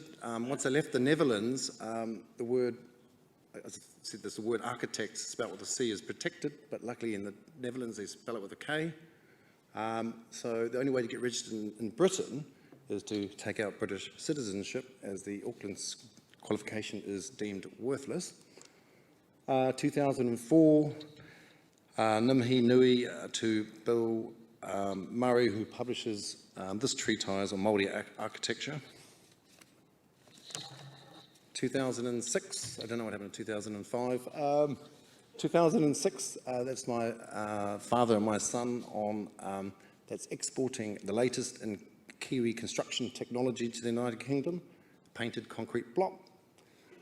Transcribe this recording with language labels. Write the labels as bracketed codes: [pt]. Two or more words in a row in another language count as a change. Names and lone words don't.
[en] Once I left the Netherlands, the word architect spelled with a C is protected, but luckily in the Netherlands they spell it with a K. So the only way to get registered in Britain is to take out British citizenship, as the Auckland qualification is deemed worthless. 2004, [mi] ngā mihi nui [en] to Bill Murray, who publishes this treatise on Māori architecture. 2006, I don't know what happened in 2005. 2006, that's my father and my son on, that's exporting the latest in Kiwi construction technology to the United Kingdom, painted concrete block.